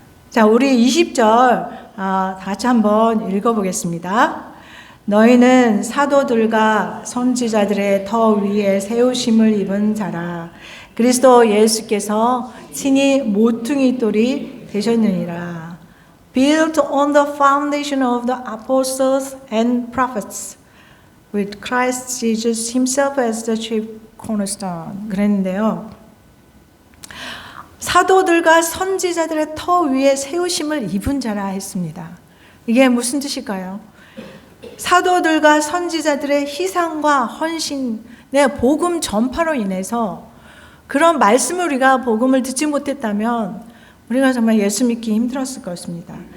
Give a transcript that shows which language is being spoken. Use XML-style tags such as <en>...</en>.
<ko>자, 우리 20절 다 같이 한번 읽어보겠습니다. 너희는 사도들과 선지자들의 터 위에 세우심을 입은 자라. 그리스도 예수께서 친히 모퉁이 돌이 되셨느니라.</ko> <en>Built on the foundation of the apostles and prophets, with Christ Jesus himself as the chief cornerstone.</en> <ko>그랬는데요. 사도들과 선지자들의 터 위에 세우심을 입은 자라 했습니다. 이게 무슨 뜻일까요? 사도들과 선지자들의 희생과 헌신의 복음 전파로 인해서 그런 말씀을 우리가 복음을 듣지 못했다면 우리가 정말 예수 믿기 힘들었을 것입니다.</ko>